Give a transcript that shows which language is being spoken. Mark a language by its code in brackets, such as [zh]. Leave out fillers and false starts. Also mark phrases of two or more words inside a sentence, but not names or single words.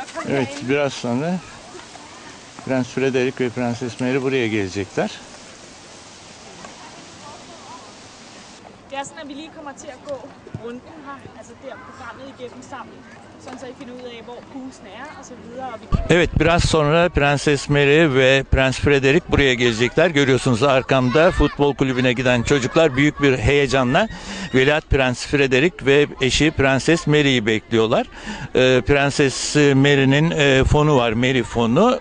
[tr] Evet, biraz sonra Prens Frederik ve Prenses Mary buraya gelecekler. [da] Det er sådan, at vi lige kommer til at gå runden her, altså der programmet igennem sammen, sådan så I finder ud af, hvor pulsen er og så videre. [tr] Evet, biraz sonra Prenses Mary ve Prens Frederick buraya gelecekler. Görüyorsunuz arkamda futbol kulübüne giden çocuklar büyük bir heyecanla Veliaht Prens Frederick ve eşi Prenses Mary'yi bekliyorlar. Prenses Mary'nin fonu var, Mary fonu.